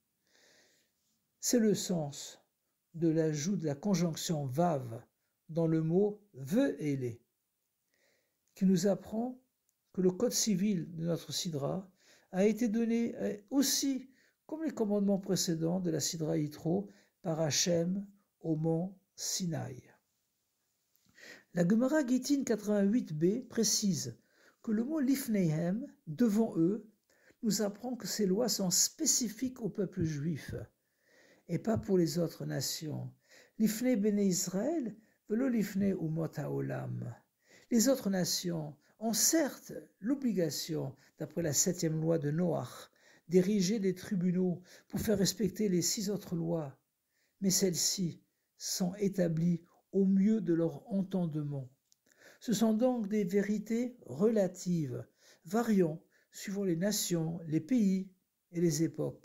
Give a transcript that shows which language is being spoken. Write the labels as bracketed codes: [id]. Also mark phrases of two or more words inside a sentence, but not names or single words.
[fr] C'est le sens de l'ajout de la conjonction vav dans le mot ve'ele, qui nous apprend que le code civil de notre sidra a été donné aussi, comme les commandements précédents de la sidra Yitro, par Hachem au mont Sinaï. La Gemara Gittin 88b précise que le mot lifneihem, devant eux, nous apprend que ces lois sont spécifiques au peuple juif et pas pour les autres nations. [he] לפני בני ישראל, ולא לפני אומות העולם. [fr] Les autres nations ont certes l'obligation, d'après la 7e loi de Noach, d'ériger des tribunaux pour faire respecter les 6 autres lois, mais celles-ci sont établies au mieux de leur entendement. Ce sont donc des vérités relatives, variant suivant les nations, les pays et les époques.